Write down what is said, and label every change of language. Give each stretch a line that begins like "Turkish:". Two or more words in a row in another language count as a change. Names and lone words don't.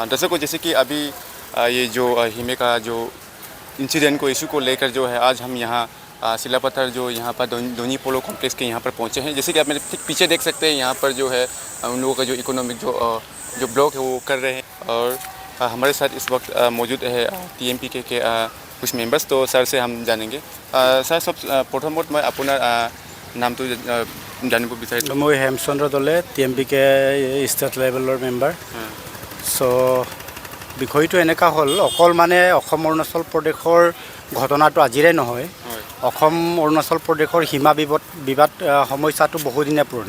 Hindi: दर्शकों, जैसे कि अभी ये जो हिमे का जो इंसिडेंट को इशू को लेकर जो है आज हम यहाँ सिलापत्थर जो यहाँ पर धोनी पोलो कॉम्प्लेक्स के यहाँ पर पहुँचे हैं। जैसे कि आप मेरे ठीक पीछे देख सकते हैं, यहाँ पर जो है उन लोगों का जो इकोनॉमिक जो ब्लॉक है वो कर रहे हैं। और हमारे साथ इस वक्त मौजूद है TMP के कुछ मेंबर्स। तो सर से हम जानेंगे। सर सब प्रथमत मैं अपना नाम तो
Assamese: জানিব বিচাৰিছোঁ। মই হেমচন্দ্ৰ দলে TMP কে
English: state levelৰ member।
Assamese: সো বিষয়টো এনেকা হ'ল, অকল মানে অসম অৰুণাচল প্ৰদেশৰ ঘটনাটো আজিৰে নহয়। অসম অৰুণাচল প্ৰদেশৰ সীমা বিবাদ সমস্যাটো বহুদিনীয়া পুৰণি।